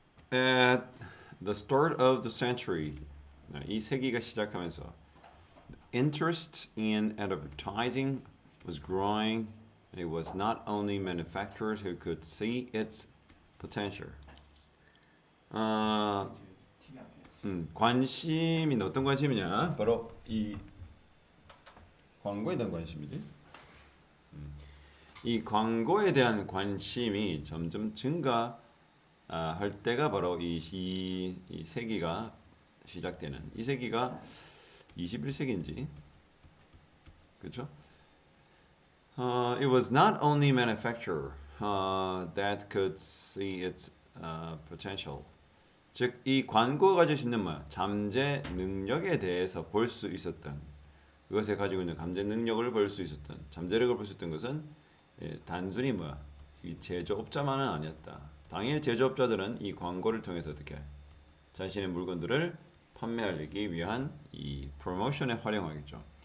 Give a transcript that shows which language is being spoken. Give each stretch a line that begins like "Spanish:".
English: At the start of the century,
Korean: 이 세기가 시작하면서
English: interest in advertising was growing, and it was not only manufacturers who could see its potential.
Korean: 아, 관심이 어떤 관심이냐? 바로 이 광고에 대한 관심이지. 이 광고에 대한 관심이 점점 할 때가 바로 이 세기가 시작되는 이 세기가 21세기인지 그렇죠?
English: It was not only manufacturer that could see its potential.
Korean: 즉, 이 광고가 가지고 있는 잠재 능력에 대해서 볼 수 있었던 그것에 가지고 있는 잠재 능력을 볼 수 있었던 잠재력을 볼 수 있던 것은 단순히 이 제조업자만은 아니었다. 당연히 제조업자들은 이 광고를 통해서 어떻게 자신의 물건들을 판매하기 위한 이 프로모션에 활용하겠죠.